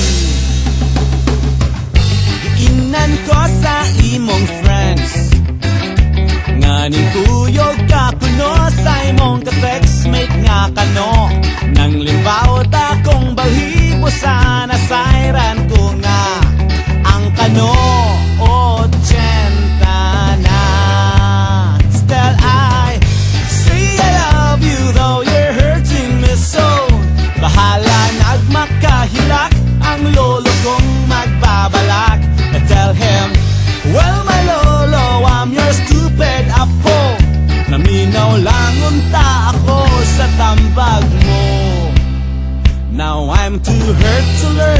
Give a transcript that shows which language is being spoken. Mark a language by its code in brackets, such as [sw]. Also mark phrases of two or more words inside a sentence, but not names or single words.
[ceb] Giinan ko sa imong friends nga ning kuyog ka kuno sa imong ka-textmate nga kano. Nang limbaw ta kong balhibo sa nasayran ko nga ang kano 80 na. [en] Still I say I love you though you're hurting me so. [ceb] Bahala nagmakahilak ang lolo kong magbabalak. [en] I tell him, well my lolo, I'm your stupid apo. [ceb] Naminaw lang unta ako sa tambag mo. [en] Now I'm too hurt to